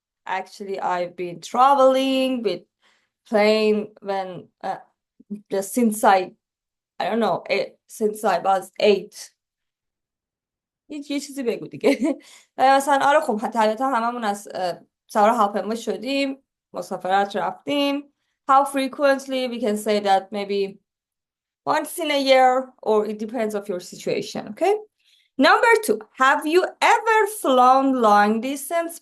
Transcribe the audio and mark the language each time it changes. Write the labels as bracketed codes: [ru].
[en] I've been traveling with plane when since I don't know since I was 8. [fa] یه چیزی بگو دیگه. مثلا آره خب طبیعتا هممون از سوار هواپیما شدیم، مسافرت رفتیم. [en] How frequently? We can say that maybe once in a year, or it depends of your situation. Okay. Number 2, have you ever flown long distance?